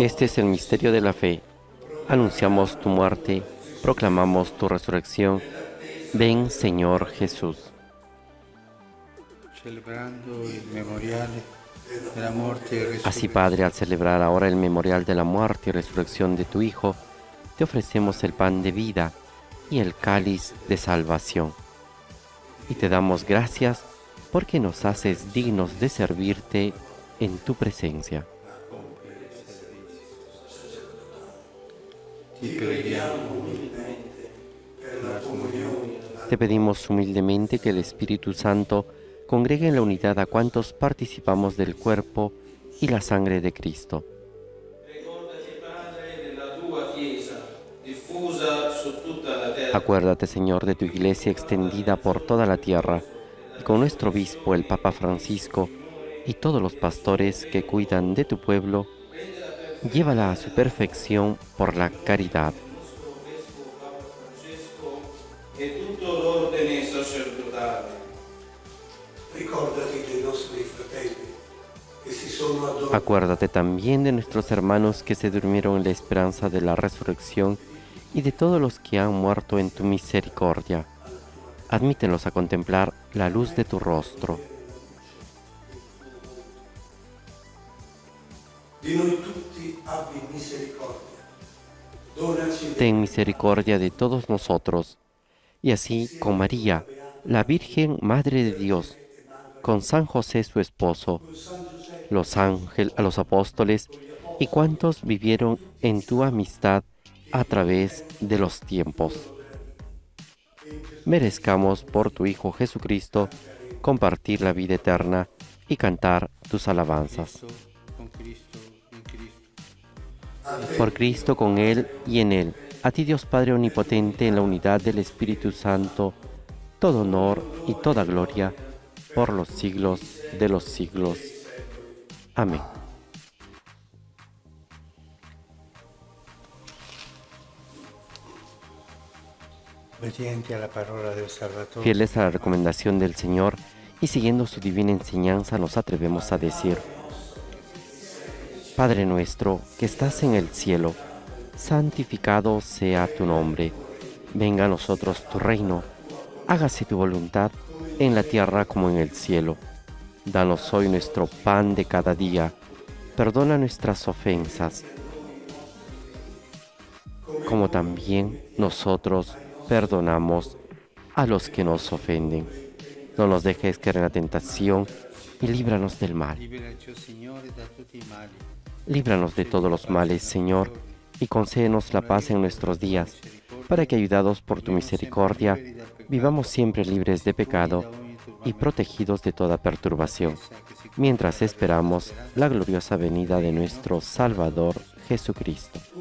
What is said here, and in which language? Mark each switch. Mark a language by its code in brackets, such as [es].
[es] Este es el misterio de la fe. Anunciamos tu muerte, proclamamos tu resurrección. Ven, Señor Jesús. [it] Celebrando il memoriale della morte e [es] Así, [it] resurrezione [es] Padre, al celebrar ahora el memorial de la muerte y resurrección de tu Hijo, te ofrecemos el pan de vida y el cáliz de salvación. Y te damos gracias porque nos haces dignos de servirte en tu presencia. [it] ti preghiamo per la comunione [es] Te pedimos humildemente que el Espíritu Santo congregue en la unidad a cuantos participamos del cuerpo y la sangre de Cristo. [it] Ricordati, Padre, della tua Chiesa, diffusa su tutta la terra. [es] Acuérdate, Señor, de tu iglesia extendida por toda la tierra, y con nuestro obispo, el Papa Francisco, y todos los pastores que cuidan de tu pueblo, llévala a su perfección por la caridad. [it] E tutto l'ordine sacerdotale. Ricordati dei nostri fratelli che si sono addormentati [es] Acuérdate también de nuestros hermanos que se durmieron en la esperanza de la resurrección y de todos los que han muerto en tu misericordia. Admítelos a contemplar la luz de tu rostro. [it] di noi tutti abbi misericordia. Donaci [es] Ten misericordia de todos nosotros, y así con María, la Virgen Madre de Dios, con San José su esposo, los ángeles, a los apóstoles y cuantos vivieron en tu amistad a través de los tiempos. Merezcamos por tu Hijo Jesucristo compartir la vida eterna y cantar tus alabanzas. [it] con Cristo, in Cristo. [es] Por Cristo, con Él y en Él, a ti Dios Padre Omnipotente, en la unidad del Espíritu Santo, todo honor y toda gloria por los siglos de los siglos. Amén. [it] Obbedienti alla parola del Salvatore. [es] Fieles a la recomendación del Señor y siguiendo su divina enseñanza, nos atrevemos a decir: Padre nuestro que estás en el cielo, santificado sea tu nombre. Venga a nosotros tu reino. Hágase tu voluntad en la tierra como en el cielo. Danos hoy nuestro pan de cada día. Perdona nuestras ofensas, como también nosotros perdonamos a los que nos ofenden. No nos dejes caer en la tentación y líbranos del mal. [it] Liberaci, o Signore, da tutti i mali. [es] Líbranos de todos los males, Señor, y concédenos la paz en nuestros días, para que, ayudados por tu misericordia, vivamos siempre libres de pecado y protegidos de toda perturbación, mientras esperamos la gloriosa venida de nuestro Salvador Jesucristo.